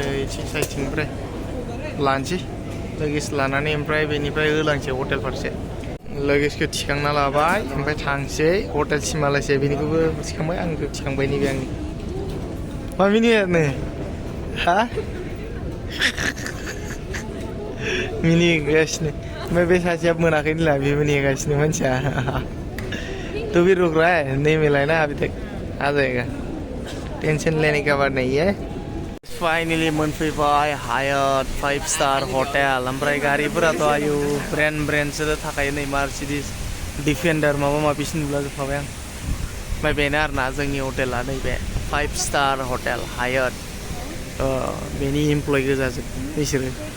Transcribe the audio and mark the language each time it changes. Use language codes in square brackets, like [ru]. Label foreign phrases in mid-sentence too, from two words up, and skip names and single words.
[brx] साइडथिंनिफ्राय लानोसै लगेज लानानै ओमफ्राय बेनिफ्राय होलांसै हटेल फारसे लगेजखौ थिखांना लाबाय ओमफ्राय थांसै हटेलसिमालासे बेनिखौबो थिखांबाय आंखौ थिखांबाय नैबे आंनि मा मिनिनो हा मिनिगासिनो ओमफ्राय बे सासेया मोनाखै होनला बेबो नेगासिनो मानसिया [hi] तो भी रुक रहा है नहीं मिला है ना अभी तक आ जाएगा टेंशन लेने का बात नहीं है [brx] फाइनली मोनफैबाय हायात 5 स्टार हटेल ओमफ्राय गारिफोराथ' आयु ब्रेन्डसो थाखायो नै मार्सिडिस डिफेन्डार माबा माबिसो नुलाजोबखाबाय आं ओमफ्राय बेनो आरोना जोंनि हटेला नैबे 5 स्टार हटेल हायात बेनि इमप्लय गोजाजोब बिसोरो